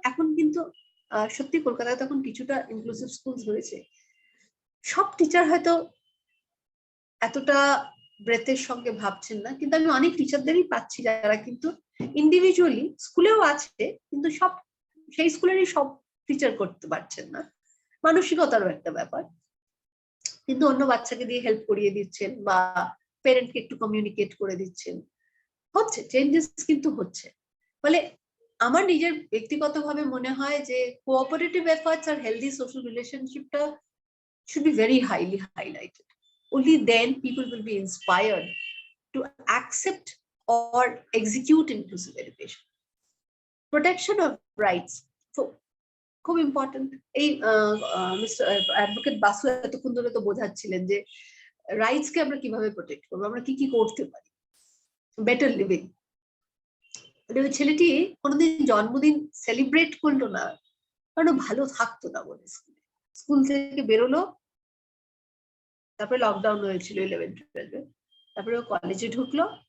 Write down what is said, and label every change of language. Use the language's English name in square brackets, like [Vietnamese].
[Bangla] এখন কিন্তু সত্যি কলকাতায় তখন কিছুটা ইনক্লুসিভ স্কুল হয়েছে, সব টিচার হয়তো এতটা ব্রেথের সঙ্গে ভাবছেন না, কিন্তু আমি অনেক টিচারদেরই পাচ্ছি যারা কিন্তু ইন্ডিভিজুয়ালি, স্কুলেও আছে কিন্তু সব সেই স্কুলেরই সব টিচার করতে পারছেন না, মানসিকতারও একটা ব্যাপার, কিন্তু অন্য বাচ্চাকে দিয়ে হেল্প করিয়ে দিচ্ছেন বা পেরেন্টকে একটু কমিউনিকেট করে দিচ্ছেন, হচ্ছে চেঞ্জেস কিন্তু হচ্ছে। ফলে আমার নিজের ব্যক্তিগতভাবে মনে হয় যে cooperative efforts আর healthy social রিলেশনশিপটা [English] should be very highly highlighted. Only then people will be inspired to accept or execute inclusive education. Protection of rights, খুব important. [Bangla] এই মিস্টার অ্যাডভোকেট বাসু এতক্ষণ ধরে তো বোঝাচ্ছিলেন যে রাইটস কে আমরা কিভাবে প্রোটেক্ট করবো, আমরা কি কি করতে পারি। বেটার লিভিং, ওই ছেলেটি কোনোদিন জন্মদিন সেলিব্রেট করলো না কারণ ভালো থাকতো না বলে, স্কুল থেকে বেরোলো, তারপরে লকডাউন হয়েছিল 11-12, তারপরে ও কলেজে ঢুকলো,